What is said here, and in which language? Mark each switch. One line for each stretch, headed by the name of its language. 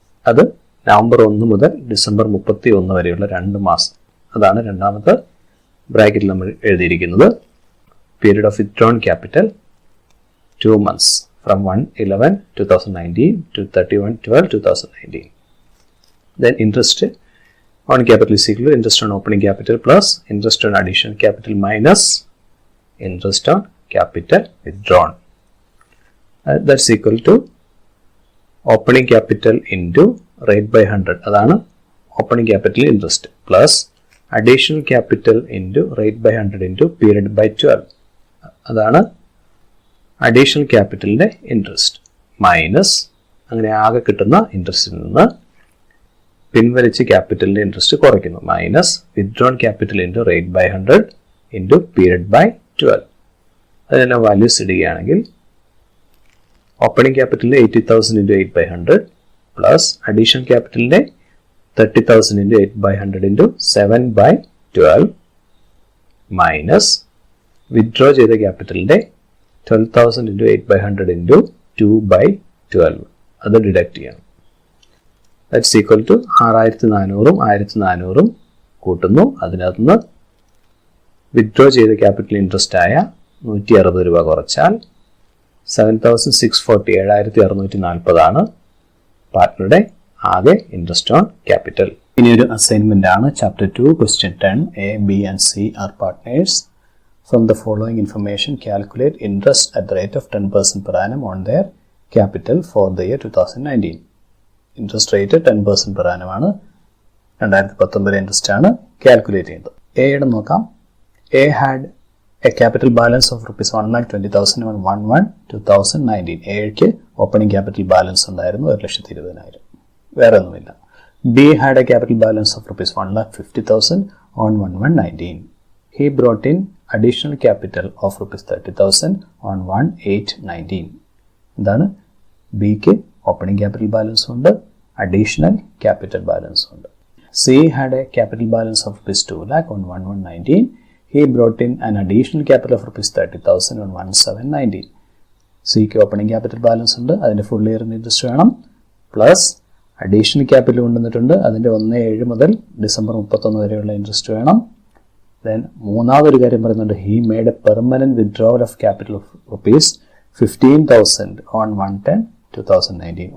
Malayalam: അത് നവംബർ 1 മുതൽ ഡിസംബർ 31 വരെയുള്ള 2 മാസം. അതാണ് രണ്ടാമത്തെ ബ്രാക്കറ്റിൽ നമ്മൾ എഴുതിയിരിക്കുന്നത്.
English: Period of withdrawn capital 2 months from 1/11/2019 to 31/12/2019. Then interest on capital is equal to interest on opening capital plus interest on additional capital minus interest on capital withdrawn. That's equal to opening capital into rate by 100.
Malayalam: അതാണ്
English: opening capital interest plus additional capital into rate by 100 into period by 12.
Malayalam: അതാണ് additional ക്യാപിറ്റലിൻ്റെ interest minus അങ്ങനെ ആകെ കിട്ടുന്ന ഇൻട്രസ്റ്റിൽ നിന്ന് പിൻവലിച്ച് ക്യാപിറ്റലിൻ്റെ interest കുറയ്ക്കുന്നു.
English: Minus withdrawn capital into rate by 100 into period by 12.
Malayalam: അതിനെല്ലാം values ഇടുകയാണെങ്കിൽ opening ക്യാപിറ്റലിൻ്റെ 80,000 into 8/100 plus additional ക്യാപിറ്റലിൻ്റെ 30,000 into 8/100 into 7/12 minus withdraw ചെയ്ത ക്യാപിറ്റലിൻ്റെ 12,000 ഇൻറ്റു 8/100 ഇൻറ്റു 2/12 അത് ഡിഡക്റ്റ് ചെയ്യണം.
English: that's equal to 6,400 1,400
Malayalam: കൂട്ടുന്നു. അതിനകത്ത് നിന്ന് വിത്ഡ്രോ ചെയ്ത ക്യാപിറ്റൽ ഇൻട്രസ്റ്റ് ആയ 160 രൂപ കുറച്ചാൽ 7,640 7,640 ആണ് പാർട്ട്ണറുടെ ആകെ ഇൻട്രസ്റ്റ് ഓൺ ക്യാപിറ്റൽ. ഇനിയൊരു അസൈൻമെന്റ് ആണ്. Chapter 2 question 10.
English: A, B and C are partners. From the following information, calculate interest at the rate of 10% per annum on their capital for the year 2019.
Malayalam: Interest rate 10% per annum ആണ്. 2019 interest ആണ് calculate ചെയ്യുന്നത്. എയുടെ നോക്കാം.
English: A had a capital balance of rupees 1,20,000 on 1/1/2019.
Malayalam: എക്ക് opening capital balance ഉണ്ടായിരുന്നു 1,20,000. വേറെ ഒന്നുമില്ല.
English: B had a capital balance of rupees 1,50,000 on 1/1/19. He brought in additional capital of rupees 30,000 on 1/8/19.
Malayalam: എന്താണ്? ബിക്ക് ഓപ്പണിംഗ് ക്യാപിറ്റൽ ബാലൻസ് ഉണ്ട്, അഡീഷണൽ ക്യാപിറ്റൽ ബാലൻസ് ഉണ്ട്.
English: C had a capital balance of rupees 2 lakh on 1/1/19. He brought in an additional capital of rupees 30,000 on 1/7/19.
Malayalam: സിക്ക് opening capital balance ഉണ്ട്, അതിൻ്റെ full year interest വേണം, plus additional capital കൊണ്ടുവന്നിട്ടുണ്ട്, അതിൻ്റെ 1/7 മുതൽ December 31 വരെയുള്ള interest വേണം.
English: then
Malayalam: മൂന്നാമതൊരു കാര്യം പറയുന്നുണ്ട്,
English: He made a permanent withdrawal of capital of rupees 15,000 on 1/10/2019.